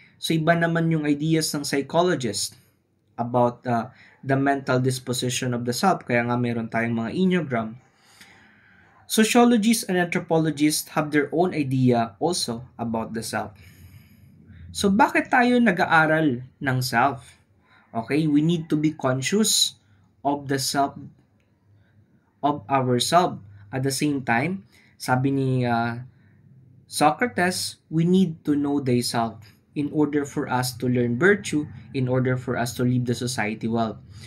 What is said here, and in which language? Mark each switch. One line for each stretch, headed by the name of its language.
English: So
Filipino: iba naman yung
English: ideas ng psychologists about the mental disposition of the self.
Filipino: Kaya nga meron tayong mga enneagram.
English: Sociologists and anthropologists have their own idea also about the self.
Filipino: So bakit tayo nag-aaral ng self?
English: Okay, we need to be conscious of the self, of ourselves. At the same time,
Filipino: sabi ni
English: Socrates, we need to know thyself in order for us to learn virtue, in order for us to live the society well.